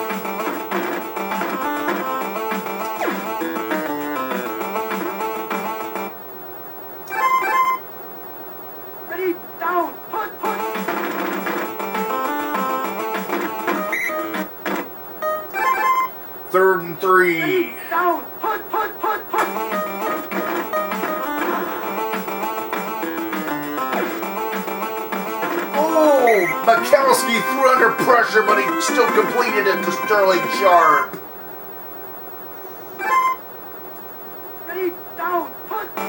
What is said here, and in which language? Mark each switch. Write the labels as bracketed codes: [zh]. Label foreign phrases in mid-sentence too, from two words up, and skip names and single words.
[en] Ready, down, punt, punt. 3rd and 3. Ready, down, punt, punt, punt, punt. Oh, Mikowski threw under pressure, but he still completed it to Sterling Sharp. Ready, down, punt.